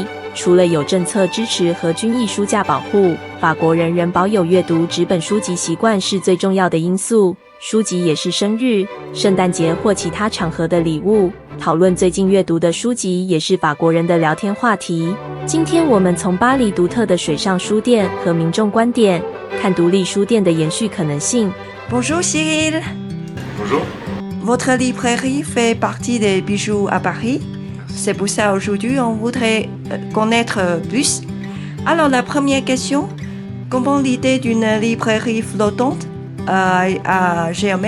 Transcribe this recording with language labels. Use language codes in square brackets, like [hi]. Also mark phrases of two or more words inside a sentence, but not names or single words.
[zh] 除了有政策支持和均益书价保护，法国人仍保有阅读纸本书籍习惯是最重要的因素。书籍也是生日、圣诞节或其他场合的礼物。讨论最近阅读的书籍也是法国人的聊天话题。今天我们从巴黎独特的水上书店和民众观点，看独立书店的延续可能性。 [fr] Bonjour Cyril. Bonjour. Votre librairie fait partie des bijoux à Paris. C'est pour ça aujourd'hui on voudrait connaître plus. Alors la première question, comment l'idée d'une librairie flottante a germé?